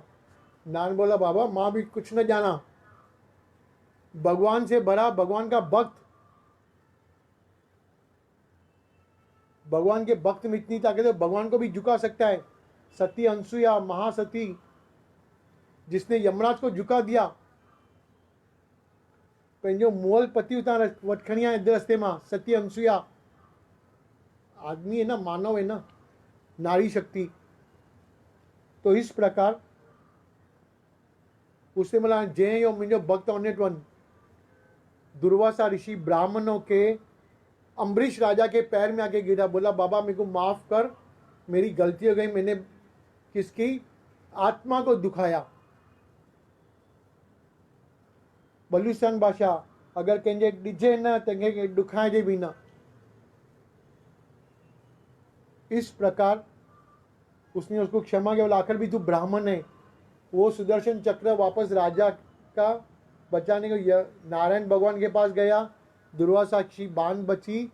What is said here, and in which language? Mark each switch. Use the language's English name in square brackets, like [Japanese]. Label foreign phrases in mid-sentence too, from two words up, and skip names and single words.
[Hindi] नारायण बोला बाबा माँ भी कुछ न जाना, भगवान से बड़ा, भगवान का भक्त, भगवान के भक्त में इतनी ताकत है, भगवान को भी झुका सकता है। सती अनसुया महासती, जिसने यमराज को झुका दिया, [Sindhi] पंहिंजो मोल पति उतां वट खणी आया रस्ते मां, [Hindi] सती अनसुया। आदमी है ना, मानव है ना, नारी शक्ति। तो इस प्रकार उसने बोला जय [Sindhi] यो मुंहिंजो भक्त [English] honest one. [Hindi] दुर्वासा ऋषि ब्राह्मणों के अम्बरीश राजा के पैर में आके गिरा, बोला बाबा मेरे को माफ कर, मेरी गलती हो गई, मैंने किसकी आत्मा को दुखाया। [Sindhi] बलूचिस्तान भाषा, अगर कंहिंजे ॾिजे न त कंहिंखे दुखाइजे भी न। [Hindi] इस प्रकार उसने उसको क्षमा किया, बोला आखिर भी तू ब्राह्मण है। वो सुदर्शन चक्र वापस राजा का बचाने को नारायण भगवान के पास गया, दुर्वासा की बांध बची।